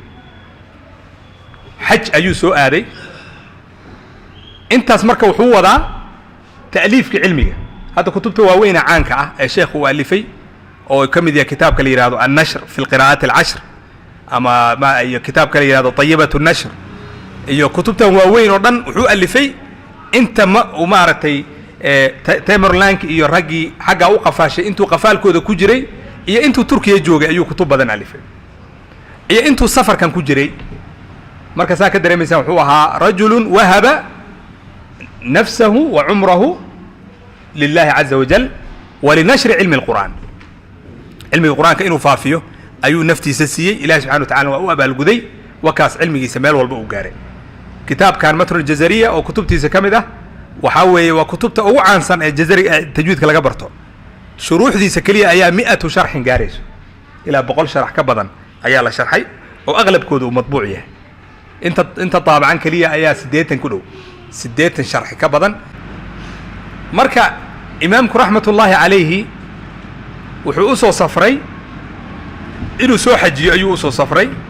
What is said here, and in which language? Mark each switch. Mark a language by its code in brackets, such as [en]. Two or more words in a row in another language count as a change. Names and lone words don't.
[so] xaj ayuu soo aaday intaas marka wuxuu wadaa ta'liifka cilmiga hada kutubta waaweyn caanka ah ee sheekhu uu alifay oo kamid yahay kitaabka la yiraahdo an-nashr fi al-qira'at al-ashr ama ma ay kitaabka la yiraahdo tayyibatu an-nashr iyo kutubtan waaweyn oo dhan wuxuu alifay inta ma maartay Tamerlank iyo ragii xaga u qafaashay intuu qafaalkooda ku jiray iyo intuu Turkiga joogay ayuu kutub badan alifay iyo intuu safarkan ku jiray marka saa ka dareemaysan wuxuu [ar] ahaa رجلٌ وهب نفسه وعمره لله عز وجل ولنشر علم القرآن علم القرآن [so] inuu faafiyo ayuu naftiisa siiyay Ilaahay [ar] subhanahu وتعالى [so] waa u abaalguday wakaas cilmigiisa meel walba u gaaray kitaabkan matn al-jazariya oo kutubtiisa kamid ah waxa weeye waa kutubta ugu caansan ee jazari tajwiidka laga barto shuruuxdiisa kaliya ayaa 100 sharx gaarayso ila 100 sharx ka badan ayaa la sharxay oo aqlabkoodu madbuuc yahay inta taabacan kaliya ayaa 80 ku dhow 80 sharx ka badan marka imaamku [ar] رحمة الله عليه [so] wuxuu u soo safray inuu soo xajiyo ayuu u soo safray